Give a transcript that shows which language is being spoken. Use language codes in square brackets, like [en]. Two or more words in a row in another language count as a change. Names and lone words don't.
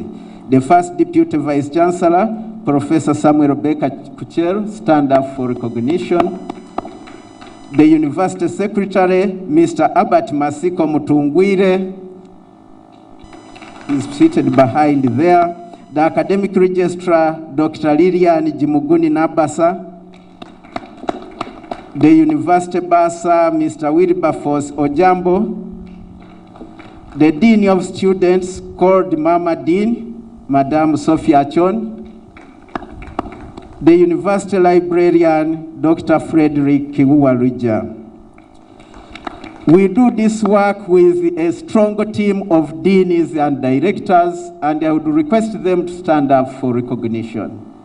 [en] The first Deputy Vice Chancellor, Professor Samuel Baker Kuchel, stand up for recognition. The University Secretary, Mr. Albert Masiko Mutungwire, is seated behind there. The Academic Registrar, Dr. Lilian Jimuguni Nabasa. The University Bursar, Mr. Wilberforce Ojambo. The Dean of Students, called Mama Dean, Madame Sophia Chon. The University Librarian, Dr. Frederick Kiwuwarija. We do this work with a strong team of deans and directors, and I would request them to stand up for recognition.